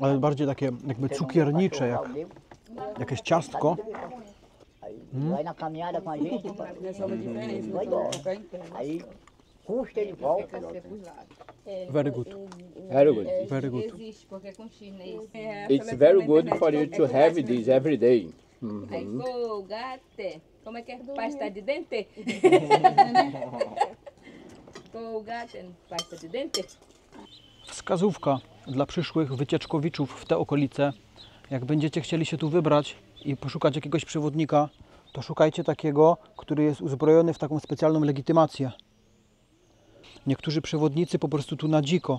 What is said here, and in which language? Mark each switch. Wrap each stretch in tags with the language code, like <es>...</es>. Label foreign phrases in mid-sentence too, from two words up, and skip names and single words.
<pl>ale bardziej takie jakby cukiernicze, jak jakieś ciastko.</pl> <pt>Aí vai na caminhada com a gente. Nessa uma diferença. Vai embora. Aí custa ele volta.</pt> <en>Very good, Very good. very good.</en> <pt>Existe, porque é com X, né? Isso.</pt> <en>It's very good for you to have this every day.</en> <pt>Aí, Colgate. Como é que é? Pasta de dente? Colgate, pasta de dente.</pt> <pl>Wskazówka dla przyszłych wycieczkowiczów w te okolice. Jak będziecie chcieli się tu wybrać i poszukać jakiegoś przewodnika, to szukajcie takiego, który jest uzbrojony w taką specjalną legitymację. Niektórzy przewodnicy po prostu tu na dziko.</pl>